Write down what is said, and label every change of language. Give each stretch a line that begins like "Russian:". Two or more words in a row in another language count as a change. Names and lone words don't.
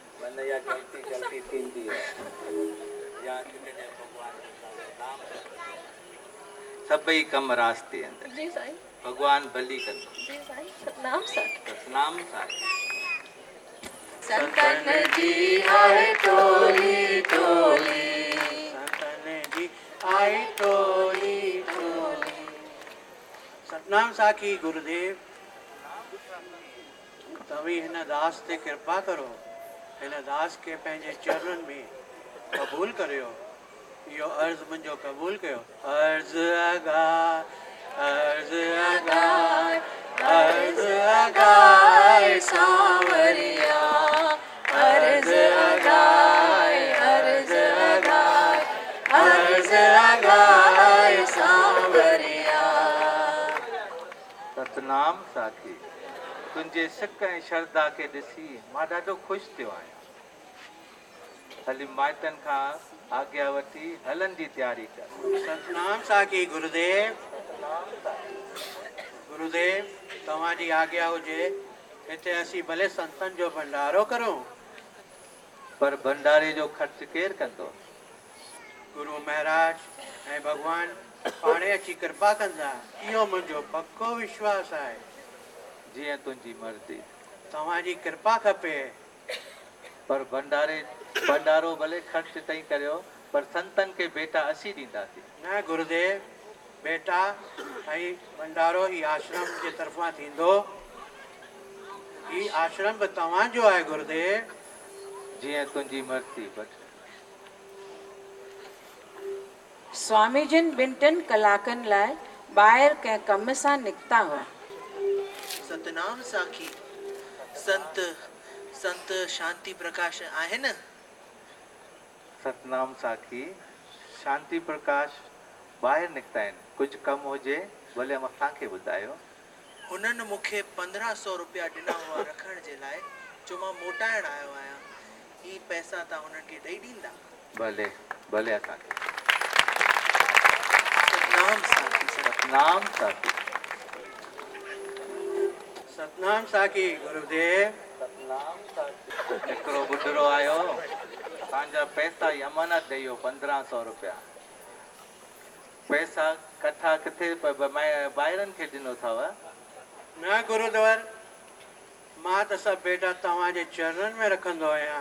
Sindhi: मन या गलती थींदी है या किथे भगवान जो नाम सभई कम रास्ते अंदर जी साईं। भगवान भली कंदो। जी साईं। सतनाम साखी। सतनाम साखी। संतन जी आए टोली टोली, संतन जी आए टोली टोली। सतनाम साखी गुरुदेव तवी हिन दास ते कृपा करो, हिन दास के पंहिंजे चरणनि में क़बूल करियो। यो अर्ज़ मुंहिंजो क़बूल कयो। अर्ज़ अगाए अर्ज़ अगाए अर्ज़ अगाए सांवरिया, अर्ज़ अगाए अर्ज़ अगाए अर्ज़ अगाए सांवरिया। सतनाम साखी तुंहिंजे सिक ऐं श्रद्धा खे ॾिसी मां ॾाढो ख़ुशि थियो आहियां। हली माइटनि खां आज्ञा वठी हलनि जी तयारी कर। सतनाम साखी गुरुदेव। गुरुदेव तव्हांजी आज्ञा हुजे हिते असीं भले संतनि जो भंडारो करूं, पर भंडारे जो ख़र्च केरु कंदो? गुरु महाराज ऐं भगवान पाणे अची कृपा कंदा, इहो मुंहिंजो पक्को विश्वास आहे। जीअं तुंहिंजी मर्ज़ी। तव्हांजी कृपा खपे। पर भंडारो भले ख़र्च तई करियो, पर संतनि खे बेटा असीं ॾींदासीं। न गुरुदेव, बेटा ऐं भंडारो ही आश्रम जे तरफ़ां थींदो। ही आश्रम बि तव्हांजो आहे गुरुदेव। जीअं तुंहिंजी मर्ज़ी। बस स्वामी जिन ॿिनि टिनि कलाकनि लाइ ॿाहिरि कंहिं कम सां निकिता हुआ। सतनाम साखी संत शांति प्रकाश आहे न? सतनाम साखी शांति प्रकाश ॿाहिरि निकिता आहिनि। कुझु कमु हुजे भले असांखे ॿुधायो। हुननि मूंखे 1500 रुपया ॾिना हुआ रखण जे लाइ, जो मां मोटाइण आयो आहियां। ही पैसा तव्हां हुननि खे ॾेई ॾींदा? भले भले असांखे। सतनाम साखी। सतनाम साखी। सतनाम साखी गुरुदेव। सतनाम साखी। हिकिड़ो बुढड़ो आयो, पंहिंजा पैसा ई अमानत ॾेई वियो 1500 रुपया। पैसा कठा किथे ॿाहिरनि खे ॾिनो अथव? न गुरुद्वार, मां त सभु बेटा तव्हांजे चरणनि में रखंदो आहियां।